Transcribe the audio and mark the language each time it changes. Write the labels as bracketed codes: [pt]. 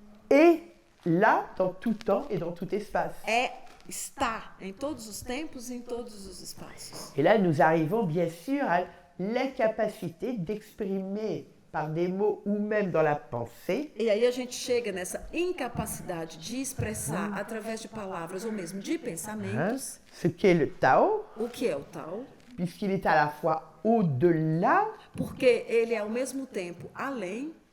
[fr] est là dans tout temps et dans tout espace. [pt] Está em todos os tempos e em todos os espaços. [fr] Et là, nous arrivons bien sûr à l'incapacité d'exprimer par des mots ou même dans la pensée. [pt] E aí a gente chega nessa incapacidade de expressar através de palavras ou mesmo de pensamentos [fr] Ce qu'est le Tao, [pt] o que é o Tao, [fr] puisqu'il est à la fois au-delà [pt] porque ele é ao mesmo tempo além